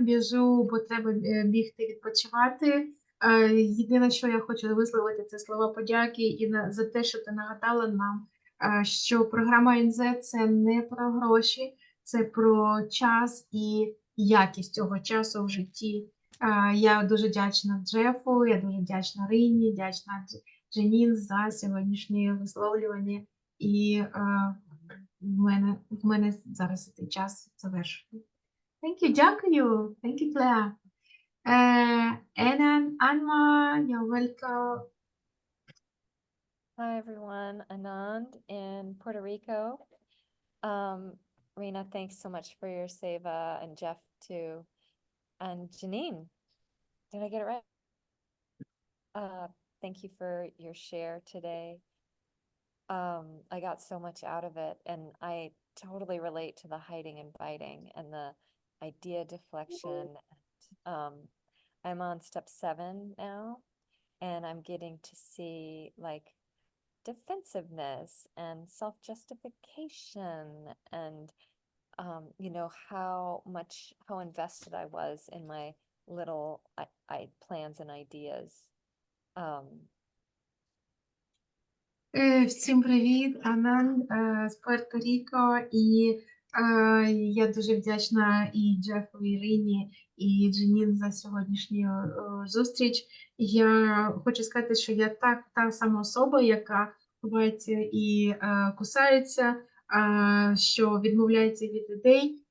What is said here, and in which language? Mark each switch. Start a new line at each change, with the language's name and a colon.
Ukrainian: Біжу, бо треба бігти відпочивати. Єдине, що я хочу висловити, це слова подяки і за те, що ти нагадала нам, що програма НЗ – це не про гроші, це про час і якість цього часу в житті. Я дуже вдячна Джефу, я дуже вдячна Рині, вдячна Джанін за сьогоднішнє висловлювання. І в мене зараз цей час завершений.
English: Thank you,
Ukrainian: дякую.
English: Thank you, Claire. Anna, you're welcome. Hi, everyone. Anand in Puerto Rico. Rena, thanks so much for your seva, and Jeff too. And Janine, did I get it right? Thank you for your share today. I got so much out of it, and I totally relate to the hiding and biting and the idea deflection. I'm on step 7 now, and I'm getting to see like defensiveness and self-justification and how invested I was in my little plans and ideas.
Ukrainian: Всім привіт, Анан з Пуерто-Ріко, і я дуже вдячна і Джефу, і Ірині, і Джанін за сьогоднішню зустріч. Я хочу сказати, що я та сама особа, яка ховається і кусається, що відмовляється від ідей.